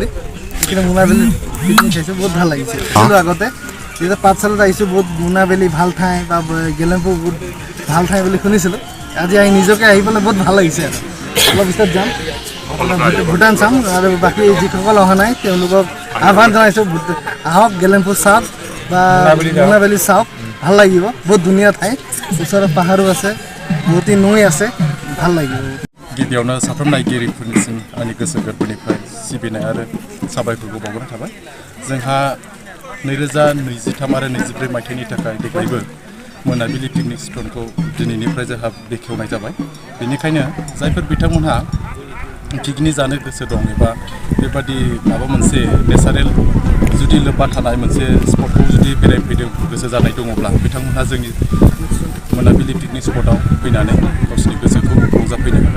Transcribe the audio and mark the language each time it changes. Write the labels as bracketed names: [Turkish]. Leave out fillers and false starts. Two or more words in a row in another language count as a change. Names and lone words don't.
[Assamese] কিন্তু মুনাবিলি পিকনিক খাইছোঁ, বহুত ভাল লাগিছে। আগতে যেতিয়া পাঠশালাত আহিছোঁ, বহুত মুনাবিলি ভাল ঠাই বা গেলেম্পু বহুত ভাল ঠাই বুলি শুনিছিলোঁ। আজি আহি নিজকে আহি পেলাই বহুত ভাল লাগিছে। আৰু অলপ পিছত যাম, আপোনাৰ ভূটান চাম। আৰু বাকী যিসকল অহা নাই তেওঁলোকক আহ্বান জনাইছোঁ, আহক, গেলেম্পু চাওক বা মুনাবিলি চাওক, ভাল লাগিব। বহুত ধুনীয়া ঠাই ওচৰ পাহাৰ আছে বহুতো নৈ আছে ভাল লাগিব। [Bodo] गिबियावनो साफ्रोम नायगिरिफोरनिसिम आंनि गोसो गोरबोनिफ्राय सिबिनाय आरो साबायखरखौ बावहरनाय थाबाय। जोंहा 2023 आरो 24 मायथाइनि थाखाय देग्लायबो मोनाबिलि पिकनिक स्पटखौ दिनैनिफ्राय जोंहा बेखेवनाय जाबाय। बेनिखायनो जायफोर बिथांमोनहा पिकनिक जानो गोसो दं एबा बेबादि माबा मोनसे नेचारेल जुदि लोब्बा थानाय मोनसे स्पटखौ जुदि बेरायफैनो गोसो जानाय दङब्ला बिथांमोनहा जोंनि मोनाबिलि पिकनिक स्पटआव फैनानै गावसोरनि गोसोखौ रंजाफैनो हागोन।